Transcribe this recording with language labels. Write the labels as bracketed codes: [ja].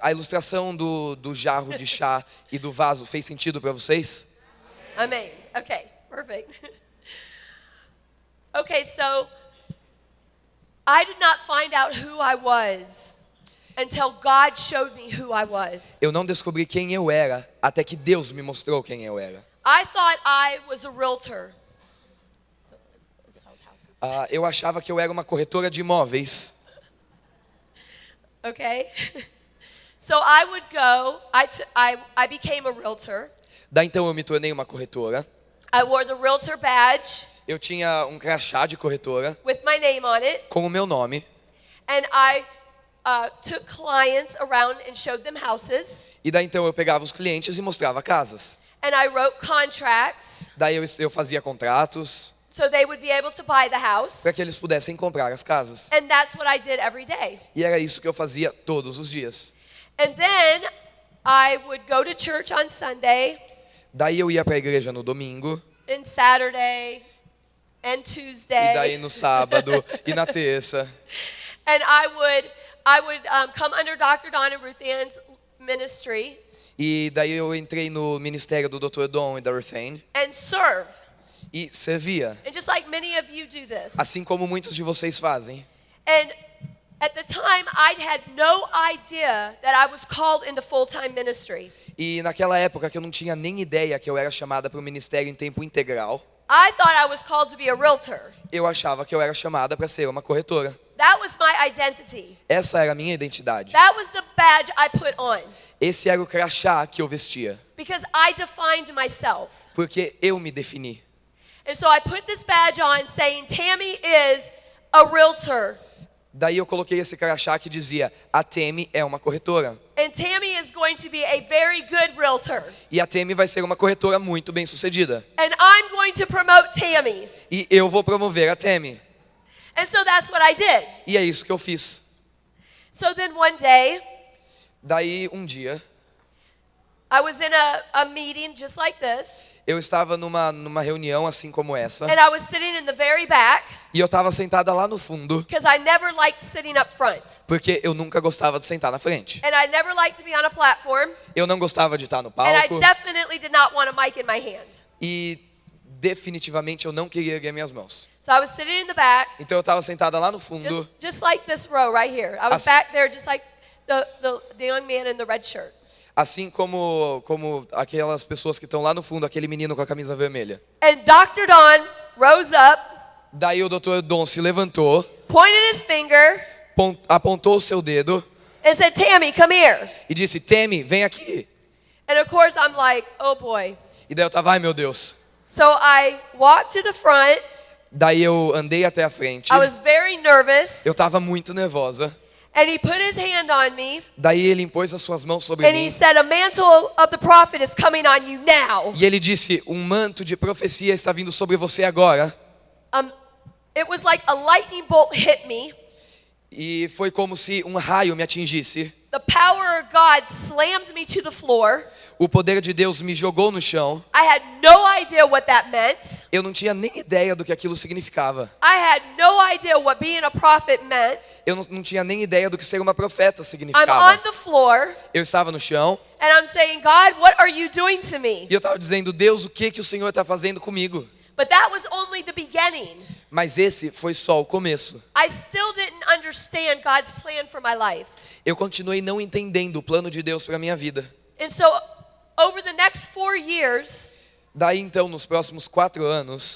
[pt] A ilustração do jarro de chá e do vaso fez sentido para vocês? [en] Amen. Okay, perfect. Okay, so I did not find out who I was until God showed me who I was. [pt] Eu não descobri quem eu era até que Deus me mostrou quem eu era. [en] I thought I was a realtor. [pt] Eu achava que eu era uma corretora de imóveis. [en] Okay? So I would go, I became a realtor. [pt] Daí então eu me tornei uma corretora. [en] I wore the realtor badge [pt] Eu tinha um crachá de corretora [en] with my name on it. [pt] com o meu nome. [en] And I took clients around and showed them houses. [pt] E daí então eu pegava os clientes e mostrava casas. [en] And I wrote contracts [pt] Daí eu fazia contratos [en] so they would be able to buy the house. [pt] para que eles pudessem comprar as casas. [en] And that's what I did every day. [pt] E era isso que eu fazia todos os dias. [en] And then I would go to church on Sunday [pt] Daí eu ia para a igreja no domingo, [en] and Saturday and [pt] e [en] Tuesday. [pt] daí no sábado e na terça. [en] And I would come under Dr. Don and Ruth Ann's ministry [pt] E daí eu entrei no ministério do Dr. Don e da Ruth Ann [en] and serve. [pt] e servia, [en] And just like many of you do this. [pt] assim como muitos de vocês fazem. [en] And at the time, I had no idea that I was called into full-time ministry. [pt] E naquela época que eu não tinha nem ideia que eu era chamada para o ministério em tempo integral, [en] I thought I was called to be a realtor. [pt] eu achava que eu era chamada para ser uma corretora. [en] That was my identity. [pt] Essa era a minha identidade. [en] That was the badge I put on [pt] Esse era o crachá que eu vestia, [en] because I defined myself. [pt] porque eu me defini. [en] And so I put this badge on saying Tammy is a realtor. [pt] Daí eu coloquei esse crachá que dizia, a Temi é uma corretora. [en] And Tammy is going to be a very good realtor. [pt] E a Temi vai ser uma corretora muito bem sucedida. [en] And I'm going to promote Tammy. [pt] E eu vou promover a Temi. [en] And so that's what I did. [pt] E é isso que eu fiz. [en] So then one day, [pt] Daí um dia, [en] I was in a meeting just like this. [pt] eu estava numa reunião assim como essa. [en] And I was sitting in the very back [pt] E eu estava sentada lá no fundo, [en] because I never liked sitting up front. [pt] porque eu nunca gostava de sentar na frente. [en] And I never liked to be on a platform. [pt] Eu não gostava de estar no [en] And I [pt] palco. [en] definitely did not want a mic in my hand. [pt] E definitivamente eu não queria erguer minhas mãos. [en] So I was sitting in the back, [pt] Então eu estava sentada lá no fundo, [en] just like this row right here. I was As- back there just like the young man in the red shirt. [pt] assim como aquelas pessoas que estão lá no fundo, aquele menino com a camisa vermelha. [en] And Dr. Don rose up, [pt] Daí o Dr. Don se levantou, [en] pointed his finger, [pt] apontou o seu dedo [en] and said, Tammy, come here. [pt] e disse, Temi, vem aqui. [en] And of course I'm like, oh boy. [pt] E daí eu tava, ai meu Deus. [en] So I walked to the front. [pt] Daí eu andei até a frente. [en] I was very nervous. [pt] Eu tava muito nervosa. [en] And he put his hand on me. [pt] Daí ele impôs as suas mãos sobre [en] And he [pt] mim. [en] said, a mantle of the prophet is coming on you now. [pt] E ele disse, um manto de profecia está vindo sobre você agora. [en] It was like a lightning bolt hit me. [pt] E foi como se um raio me atingisse. [en] The power of God slammed me to the floor. [pt] O poder de Deus me jogou no chão. [en] I had no idea what that meant. [pt] Eu não tinha nem ideia do que aquilo significava. [en] I had no idea what being a prophet meant. [pt] Eu não tinha nem ideia do que ser uma profeta [en] I'm [pt] significava. [en] on the floor [pt] Eu estava no chão [en] and I'm saying, God, what are you doing to me? [pt] e eu estava dizendo, Deus, o que o Senhor está fazendo comigo? [en] But that was only the beginning. [pt] Mas esse foi só o começo. [en] I still didn't understand God's plan for my life. [pt] Eu continuei não entendendo o plano de Deus para minha vida. [en] And so over the next 4 years, [pt] Daí então, nos próximos 4 anos,